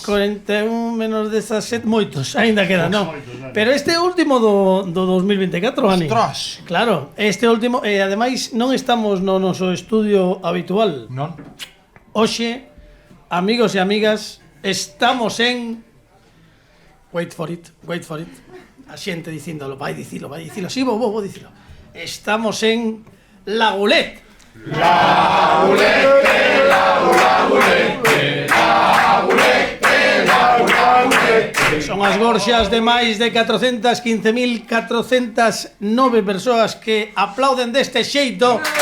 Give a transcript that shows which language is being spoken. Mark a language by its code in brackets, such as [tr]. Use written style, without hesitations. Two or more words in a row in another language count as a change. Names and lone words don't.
[gl] 41 menos 17, moitos, aínda quedan, non? Pero este último do 2024, Ani. Ostras. Claro, este último, ademais non estamos no noso estudio habitual. Non? Hoxe, amigos e amigas, estamos en [en] wait for it. [gl] A xente dicíndolo, vai dicilo. Si, vou dicilo. Estamos en La Gulette. Son as gorxas de máis de 415.409 persoas que aplauden deste xeito.